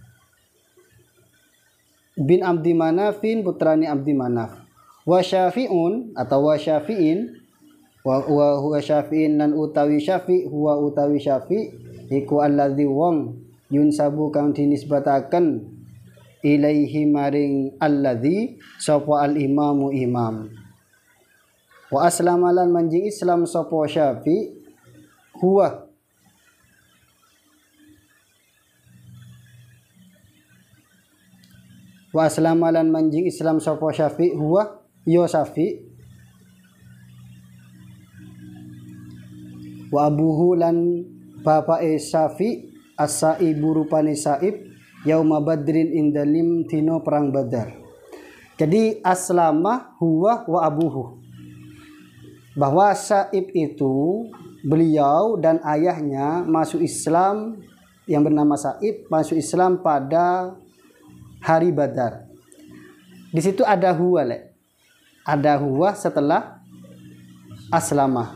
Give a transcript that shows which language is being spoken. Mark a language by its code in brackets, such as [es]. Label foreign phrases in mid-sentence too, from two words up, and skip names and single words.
[jv] Bin Abdi Manafin putrani Abdi Manaf. Wa Syafi'un atau wa Syafi'in [ar] وهو [jv] Syafi'in lan utawi Syafi' huwa utawi Syafi' iku alladzi wong yunsabu kang dinisbataken ilaihi maring alladzi sapa al imamu imam. [ar] وأسلم [jv] lan manjing Islam sapa Syafi' huwa [ar] وأسلم [jv] lan manjing Islam sapa Syafi' huwa ya Syafi' [ar] وأبوه [jv] lan bapake Syafi' as-Saibu rupane Saib [ar] يوم بدر [jv] indalim tino perang Badar. [ar] Jadi أسلم هو وأبوه, [id] bahwa Saib itu beliau dan ayahnya masuk Islam, yang bernama Saib masuk Islam pada hari Badar. Di situ ada huwa, ada huwa setelah aslama.